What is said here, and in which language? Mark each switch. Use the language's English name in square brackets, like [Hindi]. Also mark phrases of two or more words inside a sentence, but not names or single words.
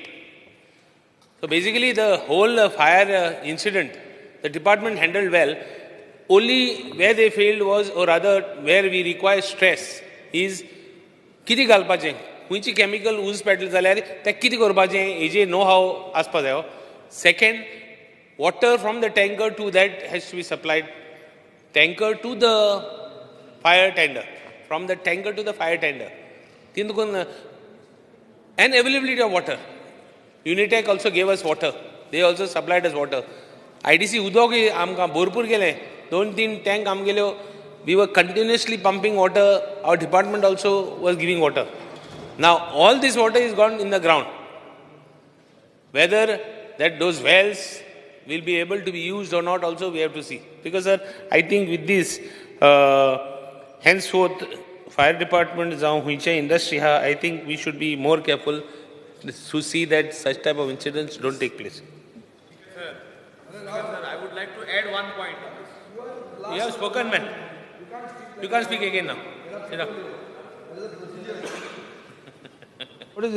[English] So basically the whole fire incident, the department handled well. Only where they failed was, or rather where we require stress, is [Konkani] किती घालपाचें खंयची [English] chemical use [Konkani] पेटल जाल्यार तें कितें करपाचें हेजे नो हाव आसपा जायो. [English] Second, water from the tanker to that has to be supplied. Tanker to the fire tender, from the tanker to the fire tender. And availability of water. Unitech also gave us water. They also supplied us water. [Konkani] IDC उदक आमकां भरपूर गेलें 2-3 टँक आमगेल्यो [English] we were continuously pumping water. Our department also was giving water. Now all this water is gone in the ground. Whether those wells will be able to be used or not also we have to see. Because sir, I think with this henceforth fire department [Konkani] जावं खंयचे [English] industry ha I think we should be more careful to see that such type of incidents don't take place. Sir, I would like to add one point. You have spoken, man. You can't speak again now. Sit down. What is this?